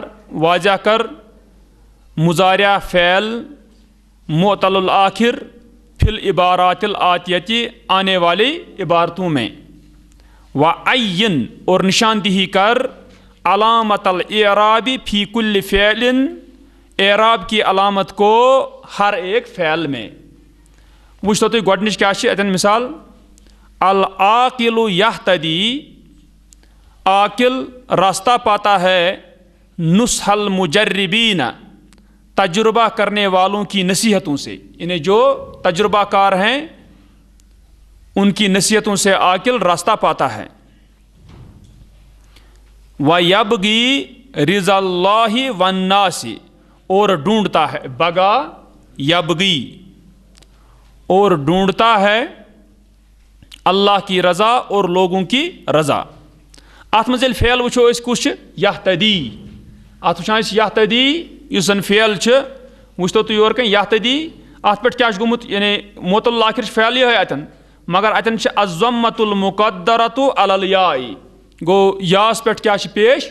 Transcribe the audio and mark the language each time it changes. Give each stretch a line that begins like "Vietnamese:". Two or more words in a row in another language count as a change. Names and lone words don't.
Urdu: واضح کر
Arabic: مضارع فعل معطل الآخر فی العبارات الآتیتی
Urdu: آنے والی عبارتوں میں، وعین اور نشاندہی کر
Arabic: علامت الاعراب فی کل فعل
Urdu: اعراب کی علامت کو ہر ایک فعل میں.
Kashmiri: وچھو تُہۍ گۄڈنِچ کیٛاہ چھِ اَتٮ۪ن مثال؟
Arabic: العاقل یہتدی،
Urdu: عاقل راستہ پاتا ہے،
Arabic: نصح المجربین
Urdu: تجربہ کرنے والوں کی نصیحتوں سے، یعنی جو تجربہ کار ہیں ان کی نصیحتوں سے عاقل راستہ پاتا ہے.
Arabic: وَيَبْغِي رِضَا اللَّهِ وَالنَّاسِ،
Urdu: اور ڈھونڈتا ہے،
Arabic: بغا یبغی،
Urdu: اور ڈھونڈتا ہے اللہ کی رضا اور لوگوں کی رضا.
Kashmiri: اتھ منٛز ییٚلہِ فعل وٕچھو أسۍ کُس چھِ؟ یہتدی. اتھ وٕچھان أسۍ یہتدی یُس زن فعل چھِ، وٕچھتو تُہۍ یورٕ کَنۍ یہتدی، اتھ پٮ۪ٹھ کیٛاہ چھُ گوٚمُت؟ یعنی
Arabic: معطل الآخر
Kashmiri: چھُ فعل یِہوٚے اَتٮ۪ن، مگر اَتٮ۪ن چھِ
Arabic: الضمۃ المقدرۃ علی الیاء،
Kashmiri: گوٚو یاس پٮ۪ٹھ کیٛاہ چھِ پیش؟